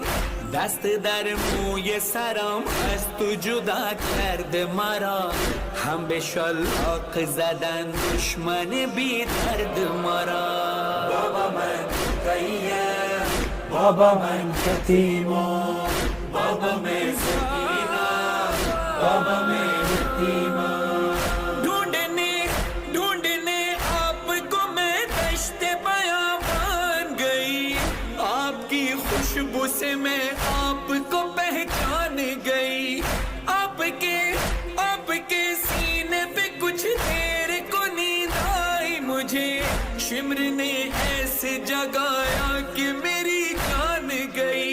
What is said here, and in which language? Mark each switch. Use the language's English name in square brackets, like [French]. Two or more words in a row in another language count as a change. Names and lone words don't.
[Persian] دست در موی سرم از تو جدا کرد مرا، هم به شلاق زدن دشمن بی درد مرا. بابا من کوکاییم، بابا من یتیمم، بابا من سکینم، بابا من یتیمم. [Urdu] ڈھونڈنے آپ کو میں دشت بیابان گئی، آپ کی خوشبو سے میں آپ کو پہچان گئی. آپ کے سینے پہ کچھ دیر کو نیند آئی مجھے، شمر نے ایسے جگایا کہ میری جان گئی.